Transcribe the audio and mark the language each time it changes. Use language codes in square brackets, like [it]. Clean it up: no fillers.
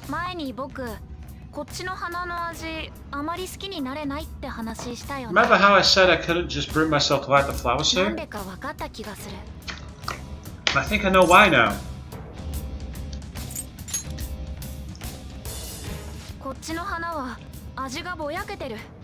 [ja] 前に僕こっちの花の味あまり好きになれないって話したよね。 [en] Remember how I said I couldn't just bring myself to like the flowers [ja] な [en] here? [ja] んでか分かった気がする。 [en] I think I know why now. [ja] こっちの花は味がぼやけてる。